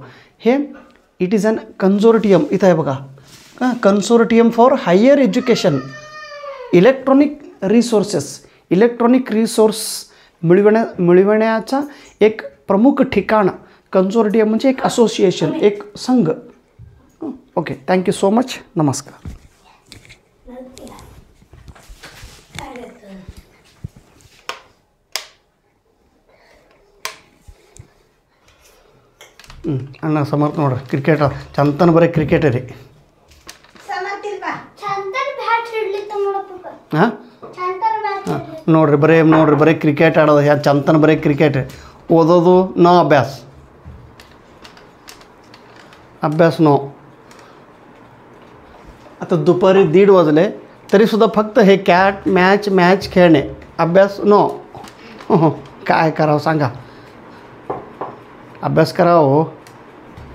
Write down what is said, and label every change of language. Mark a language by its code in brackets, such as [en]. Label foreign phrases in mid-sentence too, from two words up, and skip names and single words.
[mr] हे [en] it is an consortium, [mr] इथं आहे बघा, [en] consortium for higher education electronic resource [mr] मिळविण्याचा एक प्रमुख ठिकाण. कन्सोर्टियम म्हणजे एक असोसिएशन, एक संघ. [en] OK, thank you so much. नमस्कार. [kn] ಅಣ್ಣ ಸಮರ್ಥ ನೋಡ್ರಿ, ಕ್ರಿಕೆಟರ್ ಚಂತನ ಬರೀ ಕ್ರಿಕೆಟರ್ ರೀ. ಹಾಂ ನೋಡ್ರಿ ಬರೀ ಕ್ರಿಕೆಟ್ ಆಡೋದು. ಯಾ ಚಂತನ ಬರೀ ಕ್ರಿಕೆಟ್, ಓದೋದು ನೋ, [mr] अभ्यास नो. आता दुपारी 1:30 वाजले तरीसुद्धा फक्त हे मॅच खेळणे, अभ्यास नो. काय करावं सांगा, अभ्यास करावं हो.